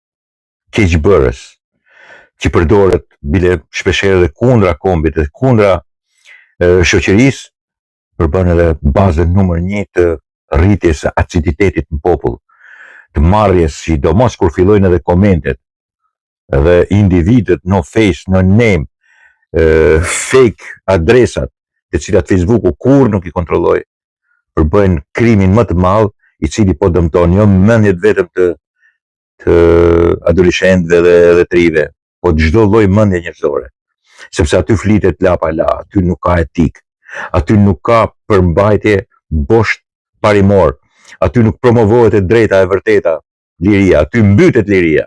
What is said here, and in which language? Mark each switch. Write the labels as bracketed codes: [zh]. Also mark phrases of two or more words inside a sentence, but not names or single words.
[sq] që përdoret bile shpeshherë dhe kundra kombit dhe kundra shoqërisë, për bën edhe bazën numër 1 të rritjes së aciditetit në popull, të marrjes, sidomos kur fillojnë edhe komentet, edhe individët [en] no face, no name, [sq] fake adresat, të cilat Facebooku kur nuk I kontrolloi, përbëjnë krimin më të madh, I cili po dëmton jo mendjet vetëm të adoleshentëve dhe të rive, po çdo lloj mendje njerëzore. Sepse aty flitet la pa la, aty nuk ka etik, aty nuk ka përmbajtje bosh parimor, aty nuk promovohet e drejta e vërteta, liria, aty mbytet liria.